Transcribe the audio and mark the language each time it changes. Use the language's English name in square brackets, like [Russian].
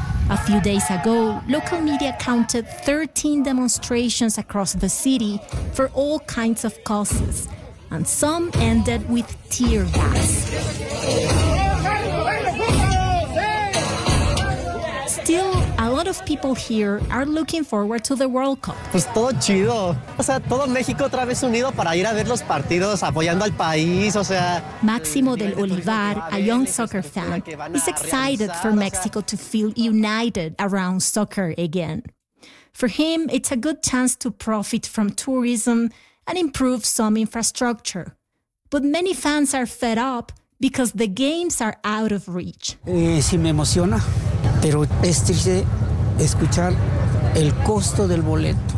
[English] A few days ago, local media counted 13 demonstrations across the city for all kinds of causes, and some ended with tear gas. Still, a lot of people here are looking forward to the World Cup. [Spanish] Pues todo chido. O sea, todo México otra vez unido para ir a ver los partidos apoyando al país, o sea. [English] Máximo del Olivar, a young soccer fan, is excited for Mexico to feel united around soccer again. For him, it's a good chance to profit from tourism and improve some infrastructure. But many fans are fed up because the games are out of reach. [Spanish] Sí me emociona. Pero es triste escuchar el costo del boleto.